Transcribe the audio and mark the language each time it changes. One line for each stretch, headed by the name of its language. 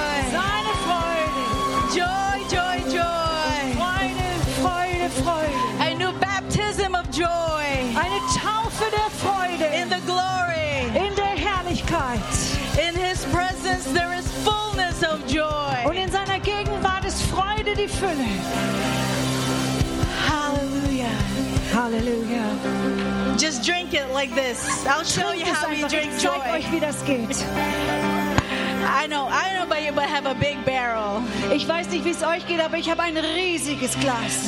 German: Seine Freude.
English: Joy, joy, joy.
German: Meine Freude, Freude.
English: A new baptism of joy.
German: Eine Taufe der Freude.
English: In the glory.
German: In der Herrlichkeit.
English: In His presence there is fullness of joy.
German: Und in seiner Gegenwart ist Freude die Fülle.
English: Hallelujah.
German: Hallelujah.
English: Just drink it like this. I'll show
German: trink
English: you how we drink joy.
German: Zeig euch, wie das geht.
English: I know about you, but I have a big barrel.
German: Ich weiß nicht, wie es euch geht, aber ich habe ein riesiges Glas.